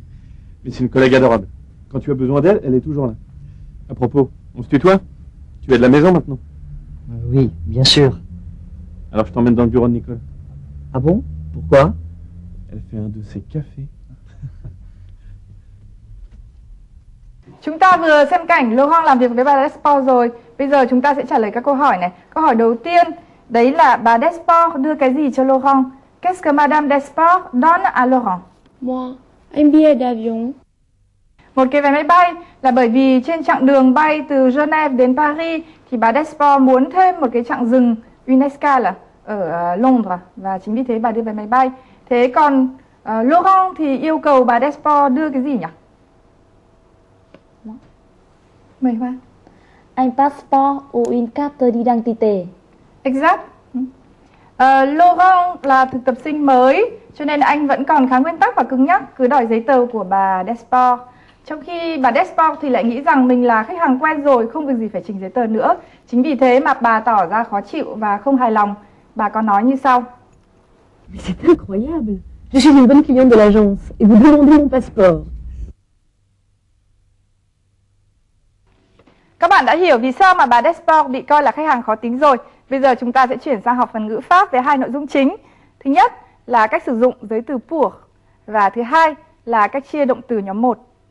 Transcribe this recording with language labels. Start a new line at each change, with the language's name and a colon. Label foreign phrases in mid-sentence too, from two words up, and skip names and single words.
French: Mais c'est une collègue adorable. Quand tu as besoin d'elle, elle est toujours là. À propos, on se tutoie? Tu es de la maison maintenant? Oui, bien sûr. Alors je t'emmène dans le bureau de Nicole. Ah bon? Pourquoi? Elle fait un de ses cafés.
Vietnamese: Chúng ta vừa xem cảnh Laurent làm việc với bà Desport rồi. Bây giờ chúng ta sẽ trả lời các câu hỏi này. Câu hỏi đầu tiên, đấy là bà Desport đưa cái gì cho Laurent?
French: Qu'est-ce que Madame Desport donne à Laurent? Moi, un billet d'avion.
Vietnamese: Một cái vé máy bay là bởi vì trên chặng đường bay từ Genève đến Paris thì bà Desport muốn thêm một cái chặng dừng
French: une escale
Vietnamese: ở Londres và chính vì thế bà đưa vé máy bay. Thế còn Laurent thì yêu cầu bà Desport đưa cái gì nhỉ? Mời Hoa.
French: Un passeport ou une carte d'identité. Exact.
Vietnamese: Laurent là thực tập sinh mới cho nên anh vẫn còn khá nguyên tắc và cứng nhắc cứ đòi giấy tờ của bà Desport. Trong khi bà Desport thì lại nghĩ rằng mình là khách hàng quen rồi, không việc gì phải trình giấy tờ nữa. Chính vì thế mà bà tỏ ra khó chịu và không hài lòng. Bà có nói như sau.
French: Mais c'est incroyable. Je suis une bonne cliente de l'agence et vous demandez mon passeport.
Vietnamese: Các bạn đã hiểu vì sao mà bà Desport bị coi là khách hàng khó tính rồi. Bây giờ chúng ta sẽ chuyển sang học phần ngữ pháp với hai nội dung chính. Thứ nhất là cách sử dụng giới từ pour và thứ hai là cách chia động từ nhóm 1.